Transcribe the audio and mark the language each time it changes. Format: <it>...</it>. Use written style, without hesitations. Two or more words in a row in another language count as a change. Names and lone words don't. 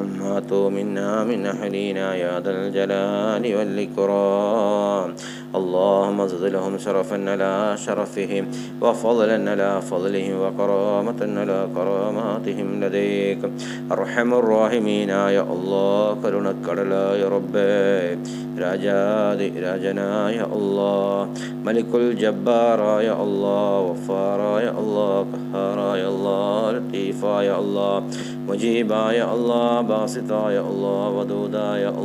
<ar>ماتوا منا من أهلنا يا ذا الجلال والإكرام اللهم زد لهم شرفا على شرفهم وفضلا على فضلهم وكرامة على كراماتهم لديك أرحم الراحمين يا الله</ar> <ml>കരുണക്കടലായ റബ്ബേ രാജാതി രാജനായ അല്ലാഹ് മലിക്കുൽ ജബ്ബാറായ അല്ലാഹ് വഫാറായ അല്ലാഹ് ഖഹാറായ അല്ലാഹ് ലത്തീഫായ അല്ലാഹ് മുജീബായ അല്ലാഹ് ബാസിതായ അല്ലാഹ് വദൂദായ</ml>